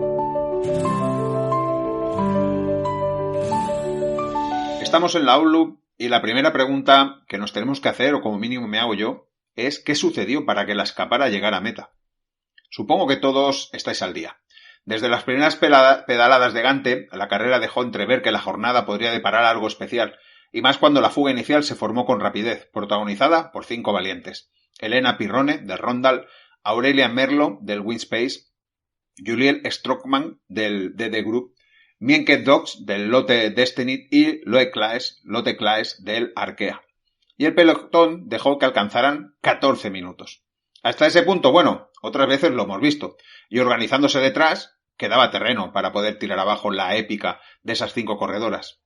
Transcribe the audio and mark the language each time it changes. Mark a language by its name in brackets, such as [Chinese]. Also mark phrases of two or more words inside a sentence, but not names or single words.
[Spanish] Estamos en la Omloop Y la primera pregunta que nos tenemos que hacer, o como mínimo me hago yo, es ¿qué sucedió para que la escapada llegara a meta? Supongo que todos estáis al día. Desde las primeras pedaladas de Gante, la carrera dejó entrever que la jornada podría deparar algo especial, y más cuando la fuga inicial se formó con rapidez, protagonizada por 5 valientes. Elena Pirrone, del Rondal, Aurelia Merlo, del Winspace, Juliel Strockman, del DD Group, Mienke Dogs, del Lotte Destiny, y Lotte Claes, del Arkea. Y el pelotón dejó que alcanzaran 14 minutos. Hasta ese punto, bueno, otras veces lo hemos visto, y organizándose detrás, quedaba terreno para poder tirar abajo la épica de esas 5 corredoras.